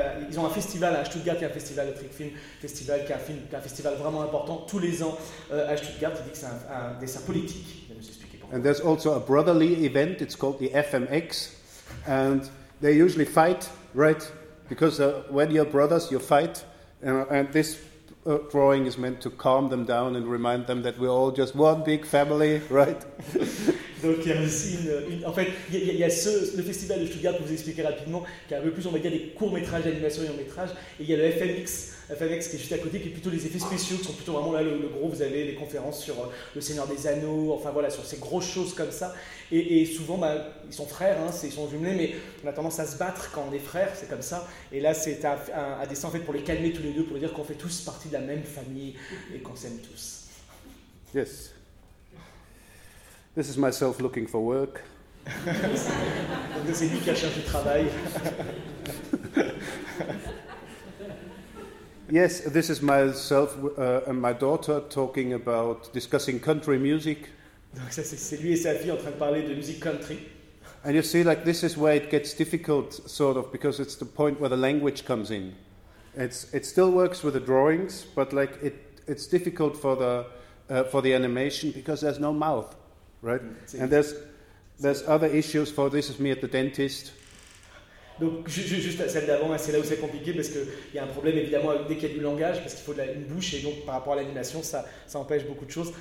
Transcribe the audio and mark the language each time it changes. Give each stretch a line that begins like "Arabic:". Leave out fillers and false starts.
French: Ils ont un festival à Stuttgart, qui est un festival de trick film, un festival vraiment important tous les ans à Stuttgart. Il dit que c'est un dessin politique. Je vais vous expliquer pourquoi.
English: And there's also a brotherly event. It's called the FMX, and they usually fight, right? Because when you're brothers, you fight, and this. A drawing is meant to calm them down and remind them that we're all just one big family, right?
French: Donc il y a aussi le festival de Stuttgart, pour vous expliquer rapidement, qui a un peu plus, on va dire, des courts-métrages d'animation et en métrage, et il y a le FMX qui est juste à côté, qui est plutôt les effets spéciaux, qui sont plutôt vraiment là le gros. Vous avez des conférences sur le Seigneur des Anneaux, enfin voilà, sur ces grosses choses comme ça. Et souvent, ils sont frères, hein, ils sont jumelés, mais on a tendance à se battre quand on est frères, c'est comme ça. Et là, c'est un dessin en fait pour les calmer tous les deux, pour dire qu'on fait tous partie de la même famille et qu'on s'aime tous.
English: Yes. This is myself looking for work.
French: Donc c'est lui qui a cherché du travail.
English: Yes, this is myself and my daughter talking about discussing country music.
French: Donc ça, c'est lui et sa fille en train de parler de musique country.
English: And you see, like, this is where it gets difficult, sort of, because it's the point where the language comes in. It still works with the drawings, but like it it's difficult for the animation because there's no mouth, right? Mm-hmm. And there's other issues. For this is me at the dentist.
French: Donc juste celle d'avant, c'est là où c'est compliqué parce qu'il y a un problème évidemment dès qu'il y a du langage parce qu'il faut une bouche et donc par rapport à l'animation ça empêche beaucoup de choses.